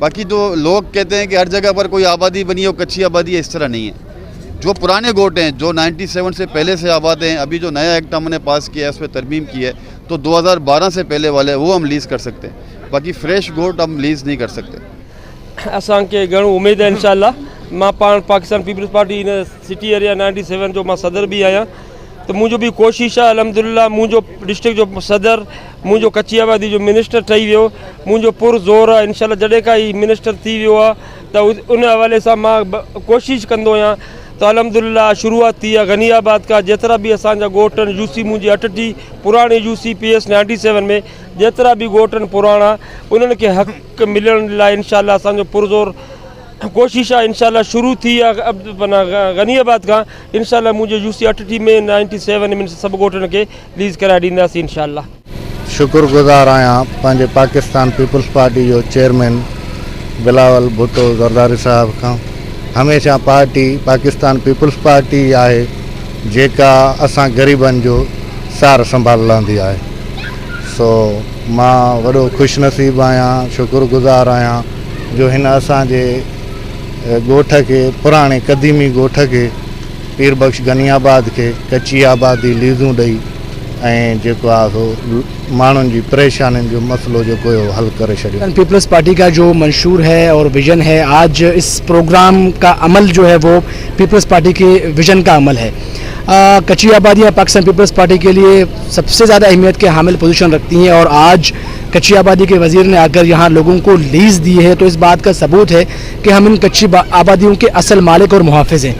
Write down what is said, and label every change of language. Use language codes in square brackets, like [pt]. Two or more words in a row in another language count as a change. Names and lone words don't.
[ur] باقی جو لوگ کہتے ہیں کہ ہر جگہ پر کوئی آبادی بنی ہے وہ کچی آبادی ہے، اس طرح نہیں ہے. جو پرانے گوٹھ ہیں جو 97 سے پہلے سے آباد ہیں، ابھی جو نیا ایکٹ ہم نے پاس کیا ہے اس پر ترمیم کی ہے تو 2012 سے پہلے والے وہ ہم لیز کر سکتے ہیں. باقی فریش گوٹھ ہم لیز نہیں کر سکتے. [sd] असांखे घणो उम्मीद है इंशाल्लाह। मां पाण पाकिस्तान पीपल्स पार्टी इन [en] city area [sd] 97 जो मां सदर भी आया तो मुझो भी कोशिश है अल्हम्दुलिल्लाह। मुझो डिस्ट्रिक्ट जो सदर, मुझो कच्ची आबादी जो मिनिस्टर ठही वियो, मुझो पुरज़ोर है इंशाल्लाह। जॾहिं का ही मिनिस्टर थी वियो आहे त उन हवाले से मां कोशिश कंदो आहियां। तो अल्हम्दुलिल्लाह शुरुआत थी है गनियाबाद का। जेतरा भी असांजा गोटन यूसी मुझी 8 पुराने यूसी PS 97 में जेतरा भी गोटन पुराना उन्हनि खे हक़ मिलण लाइ इंशाल्लाह असांजो पुरज़ोर कोशिश है। इंशाल्लाह शुरू थी है गनियाबाद का। इंशाल्लाह मुझे यूसी 8 में 97 में सब गोटन के लीज़ कराए ॾींदासीं इंशाल्लाह। शुक्रगुज़ार आहियां पंहिंजे पाकिस्तान पीपल्स पार्टी जो चेयरमैन बिलावल भुट्टो जरदारी साहब खां। हमेशा पार्टी पाकिस्तान पीपल्स पार्टी है जेका असां गरीबन जो सार संभालंदी है। सो मां वॾो खुशनसीब आहियां, शुक्रगुज़ार आहियां जो हिन असांजे ॻोठ के पुराने क़दीमी ॻोठ के पीरबख्श गनियाबाद के कच्ची आबादी लीज़ूं ॾेई ऐं जेको आहे माण्हुनि जी परेशानियुनि जो मसलो जो कोई हल करे छॾियो। [ur] پیپلز پارٹی کا جو منشور ہے اور وژن ہے، آج اس پروگرام کا عمل جو ہے وہ پیپلز پارٹی کے وژن کا عمل ہے. کچی آبادیاں پاکستان پیپلز پارٹی کے لیے سب سے زیادہ اہمیت کے حامل پوزیشن رکھتی ہیں اور آج کچی آبادی کے وزیر نے آ کر یہاں لوگوں کو لیز دی ہے تو اس بات کا ثبوت ہے کہ ہم ان کچی آبادیوں کے اصل مالک اور محافظ ہیں.